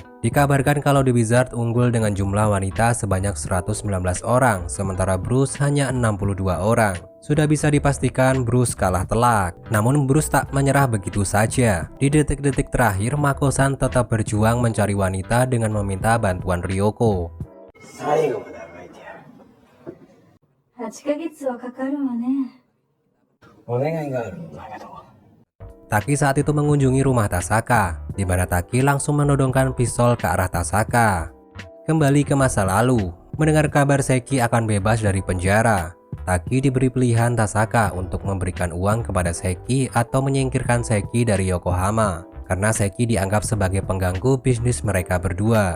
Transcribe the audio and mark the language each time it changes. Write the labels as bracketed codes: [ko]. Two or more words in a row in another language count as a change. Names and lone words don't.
[id] Dikabarkan kalau The Wizard unggul dengan jumlah wanita sebanyak 119 orang, sementara Bruce hanya 62 orang. Sudah bisa dipastikan Bruce kalah telak. Namun Bruce tak menyerah begitu saja. Di detik-detik terakhir, Mako-san tetap berjuang mencari wanita dengan meminta bantuan Ryoko. [ja] 8ヶ月はかかるわね。お願いがあるんだけど。 [id] Taki saat itu mengunjungi rumah Tasaka, di mana Taki langsung menodongkan pistol ke arah Tasaka. Kembali ke masa lalu, mendengar kabar Seki akan bebas dari penjara, Taki diberi pilihan Tasaka untuk memberikan uang kepada Seki atau menyingkirkan Seki dari Yokohama, karena Seki dianggap sebagai pengganggu bisnis mereka berdua.